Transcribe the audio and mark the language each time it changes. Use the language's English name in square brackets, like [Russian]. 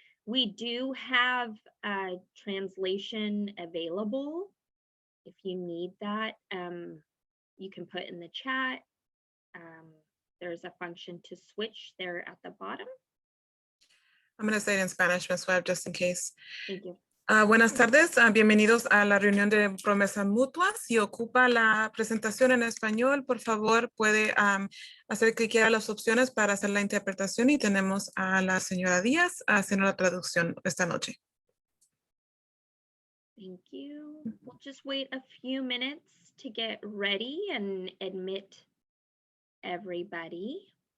[English] We do have a translation available. If you need that, you can put in the chat. There's a function to switch there at the bottom. I'm going to say it in Spanish, Ms. Webb, just in case. Thank you. [Spanish] Buenas tardes, bienvenidos a la reunión de promesas mutuas. Si ocupa la presentación en español, por favor, puede hacer clic a las opciones para hacer la interpretación y tenemos a la señora Díaz haciendo la traducción esta noche. [English] Thank you. We'll just wait a few minutes to get ready and admit everybody.